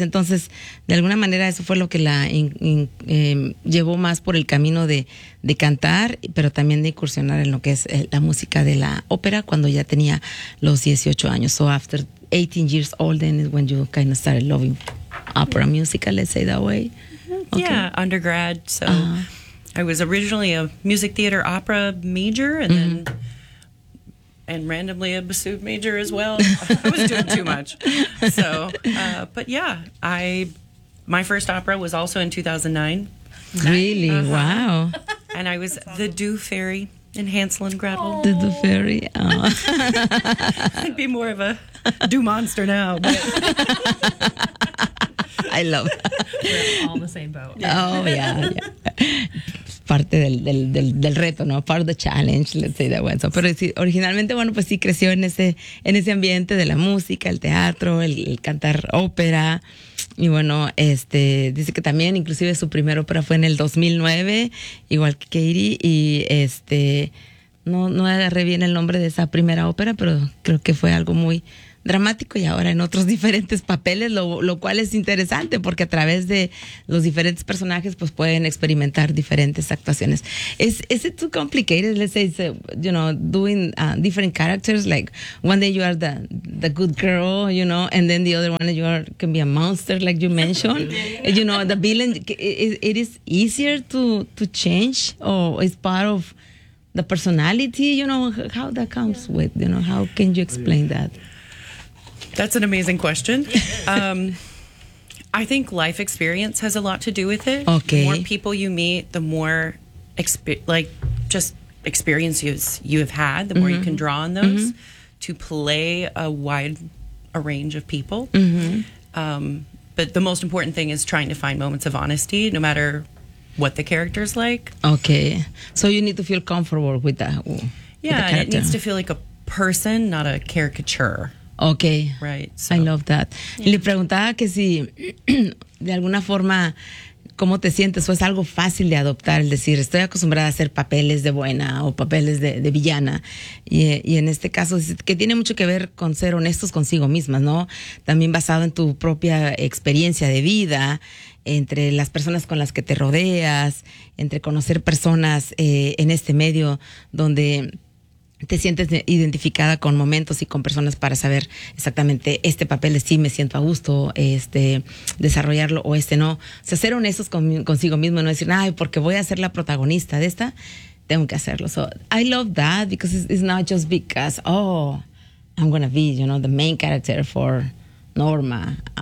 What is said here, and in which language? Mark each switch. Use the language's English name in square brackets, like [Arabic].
[Spanish] Entonces, de alguna manera, eso fue lo que la llevó más por el camino de cantar, pero también de incursionar en lo que es la música de la ópera cuando ya tenía los 18 años. [English] So, after 18 years old, then is when you kind of started loving opera music, let's say that way. Okay. Yeah, undergrad. So, I was originally a music theater opera major, and mm-hmm. then... And randomly a bassoon major as well. I was doing too much. So, but yeah, my first opera was also in 2009. Really? Uh-huh. Wow. And I was awesome. The Doo Fairy in Hansel and Gretel. Aww. The Doo Fairy. Oh. I'd be more of a Doo Monster now. But. I love that. We're all in the same boat. Yeah. Oh, yeah. Yeah. [Spanish] Parte del reto, ¿no? [English] Part of the challenge, let's say that one. [Spanish] So, pero sí, originalmente, bueno, pues sí creció en ese ambiente de la música, el teatro, el cantar ópera. Y bueno, dice que también, inclusive su primera ópera fue en el 2009, igual que Katie. Y no agarré bien el nombre de esa primera ópera, pero creo que fue algo muy dramático y ahora en otros diferentes papeles, lo cual es interesante porque a través de los diferentes personajes pues pueden experimentar diferentes actuaciones. [English] Is it too complicated? Let's say, you know, doing different characters, like one day you are the good girl, you know, and then the other one you are can be a monster, like you mentioned. You know, the villain, it is easier to change or is part of the personality, you know, how that comes with, you know, how can you explain that? That's an amazing question. I think life experience has a lot to do with it. Okay. The more people you meet, the more experiences you have had, the more mm-hmm. you can draw on those mm-hmm. to play a wide a range of people. Mm-hmm. But the most important thing is trying to find moments of honesty, no matter what the character's like. Okay. So you need to feel comfortable with that. Yeah, and it needs to feel like a person, not a caricature. Okay. Right. So. I love that. [Spanish] Yeah. Le preguntaba que si de alguna forma cómo te sientes, o es algo fácil de adoptar, el decir, estoy acostumbrada a hacer papeles de buena o papeles de villana. Y en este caso, que tiene mucho que ver con ser honestos consigo mismas, ¿no? También basado en tu propia experiencia de vida, entre las personas con las que te rodeas, entre conocer personas en este medio donde te sientes identificada con momentos y con personas para saber exactamente este papel de sí me siento a gusto desarrollarlo o este no. O sea, ser honestos consigo mismo, no decir, ay, porque voy a ser la protagonista de esta, tengo que hacerlo. [English] So, I love that because it's not just because, oh, I'm going to be, you know, the main character for Norma.